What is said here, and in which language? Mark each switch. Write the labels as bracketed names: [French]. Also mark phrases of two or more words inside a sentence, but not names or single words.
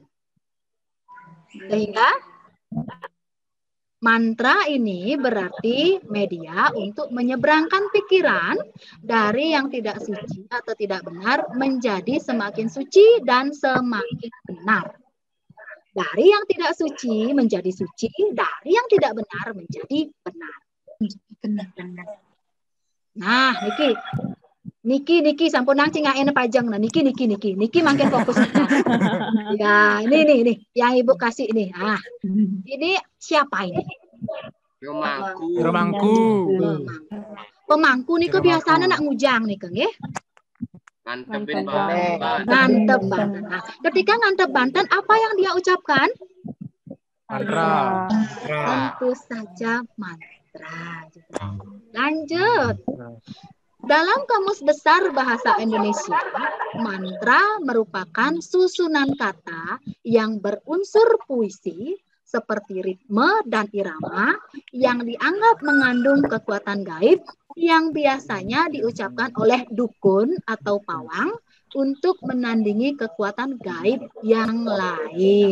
[Indonesian] Sehingga mantra ini berarti media untuk menyeberangkan pikiran dari yang tidak suci atau tidak benar menjadi semakin suci dan semakin benar. Dari yang tidak suci menjadi suci, dari yang tidak benar menjadi benar. Nah, [Balinese] Niki sampun nang cingakene pajang nah Niki makin fokus. [Indonesian] Ya, ini yang Ibu kasih ini. Ah. Ini siapa ini? Pemangku. [Balinese] Pemangku nih kebiasaan nak ngujang nih nggih. Ngantepin Ngantep banten. [Indonesian] Nah, ketika [Balinese] ngantep banten [Indonesian] apa yang dia ucapkan? Mantra. Tentu saja mantra. Lanjut. Dalam Kamus Besar Bahasa Indonesia, mantra merupakan susunan kata yang berunsur puisi seperti ritme dan irama yang dianggap mengandung kekuatan gaib yang biasanya diucapkan oleh dukun atau pawang untuk menandingi kekuatan gaib yang lain.